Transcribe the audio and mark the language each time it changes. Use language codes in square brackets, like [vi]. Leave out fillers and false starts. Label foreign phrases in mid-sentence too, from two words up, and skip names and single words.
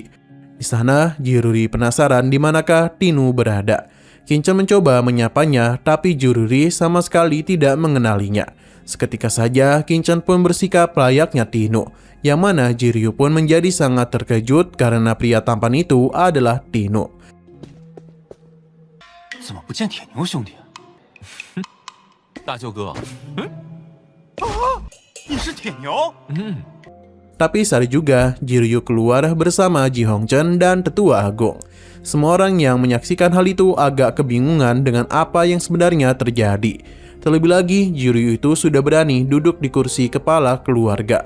[id] Di sana, Jiruri penasaran di manakah Tinu berada. Kinchen mencoba menyapanya, tapi Jiruri sama sekali tidak mengenalinya. Seketika saja, Kinchen pun bersikap layaknya Tinu, yang mana Jiryu pun menjadi sangat terkejut karena pria tampan itu adalah Tinu. [zh] 怎么不见铁牛兄弟？大舅哥，你是铁牛？ [id] Tapi saat juga Jiryu keluar bersama Ji Hongchen dan Tetua Agung. Semua orang yang menyaksikan hal itu agak kebingungan dengan apa yang sebenarnya terjadi. Terlebih lagi, Jiryu itu sudah berani duduk di kursi kepala keluarga.